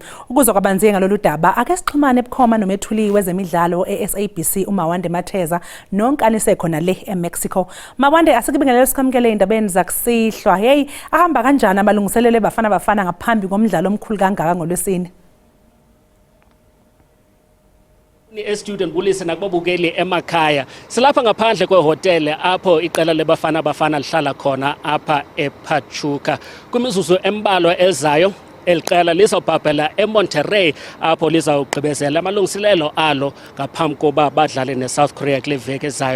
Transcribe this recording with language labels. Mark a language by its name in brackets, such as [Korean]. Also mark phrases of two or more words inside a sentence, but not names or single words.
[Zulu] Ukuzwa kwabanzi ngalolu daba ake sixhumane ebukhoma nomethuli wezemidlalo eSABC uMawande Matheza nonkanise khona le eMexico. Mawande asikubingelele sikamkele indabeni zakusihlwa. Hey, ahamba kanjani amalungiselelo Bafana ngaphambi komdlalo omkhulu kangaka ngolwesine? [Xhosa] Student bulise nakubabukeli emakhaya silapha ngaphandle kwehotel apho iqela leBafana lihlala khona apha ePachuca kwimizuzu embalwa ezayo eliqela lizobhabhela eMonterrey apho lizawugqibezela amalungiselelo alo ngaphambi koba badlale neSouth Korea kule veki ezayo.